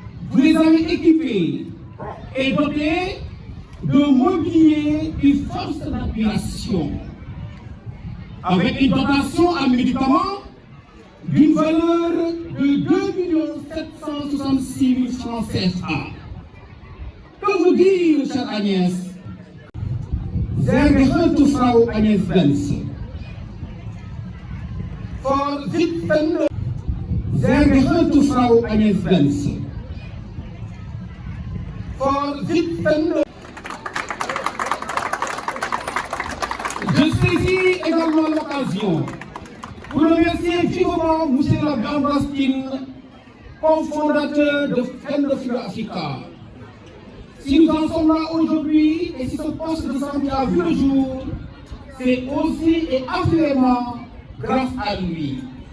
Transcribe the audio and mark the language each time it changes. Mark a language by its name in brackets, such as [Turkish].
[French] Vous les avez équipés et dotés de mobilier et force d'admiration, avec une dotation en médicaments d'une valeur de 2 766 000 francs CFA. Que vous dire, chère Agnès? [German] Sehr geehrte Frau Agnès Benz, Vorsitzende, sehr geehrte Frau Agnès Benz, Vorsitzende. [French] Je saisis également l'occasion pour remercier vivement M. Laurent Bastine, cofondateur de Endofil Africa. Si nous en sommes là aujourd'hui et si ce poste de santé a vu le jour, c'est aussi et assurément grâce à lui.